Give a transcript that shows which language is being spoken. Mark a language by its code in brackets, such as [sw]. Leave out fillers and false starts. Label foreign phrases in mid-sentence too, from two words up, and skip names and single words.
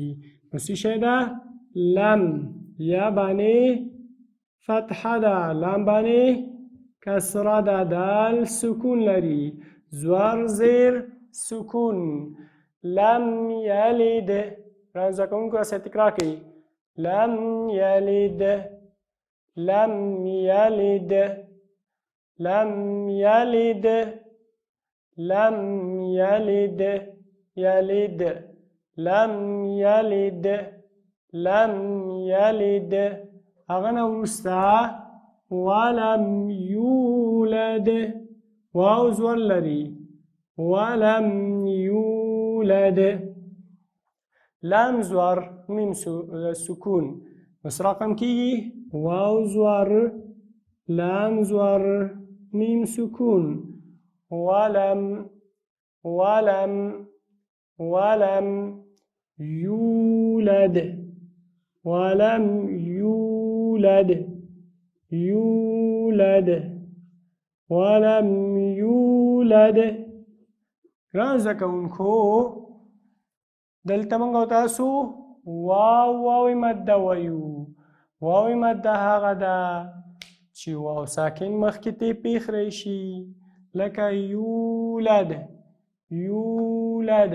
[ps] نو څه شی ده؟ لم. یا باندې فتحه ده، لام باندې کسره ده، دال سکون لري، زور زیر سکون. [ar] لم یلد. [ps] ګرانو زده کوونکو سره تکرار کړئ. [ar] لم یلد لم یلد لم یلد لم یلد یلد لم یلد لم یلد. [ps] هغه نه وروسته [ar] ولم یولد، [ps] واو زور لري، [ar] ولم یولد، [ps] لام زور، میم سکون. نو څه رقم کېږي؟ واو زور، لام زور، میم سکون. [ar] ولم یولد ولم یولد ولم یولد. [ps] ګرانو زده کوونکو، دلته موږ او تاسو واو مده وایو. واو مده هغه ده چې واو ساکن مخکې ته پیښ راشي، لکه یولد.